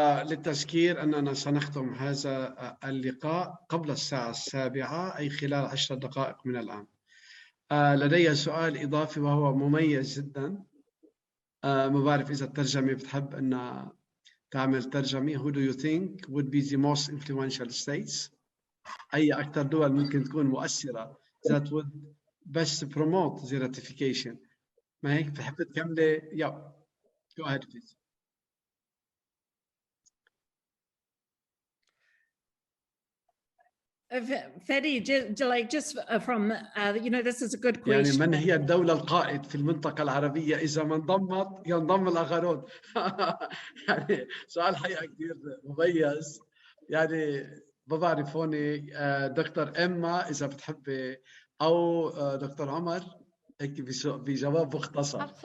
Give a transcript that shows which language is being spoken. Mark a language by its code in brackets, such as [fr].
[ar] للتذكير أننا سنختم هذا اللقاء قبل الساعة 7 أي خلال 10 دقائق من الآن. لدي سؤال إضافي وهو مميز جدا. ما بعرف إذا الترجمة بتحب أن تعمل ترجمة. [en] Who do you think would be the most influential states? [ar] أي أكثر دول ممكن تكون مؤثرة [en] that would best promote the ratification. [ar] ما هيك بتحب تكملي؟ [en] Yeah. Go ahead, please. Fadi, just from, this is a good question. [ar] يعني من هي الدولة القائد في المنطقة العربية إذا ما انضمت ينضم الآخرون؟ يعني سؤال حقيقة كثير مميز. يعني ما بعرف هون دكتور إما إذا بتحبي أو دكتور عمر هيك بجواب مختصر.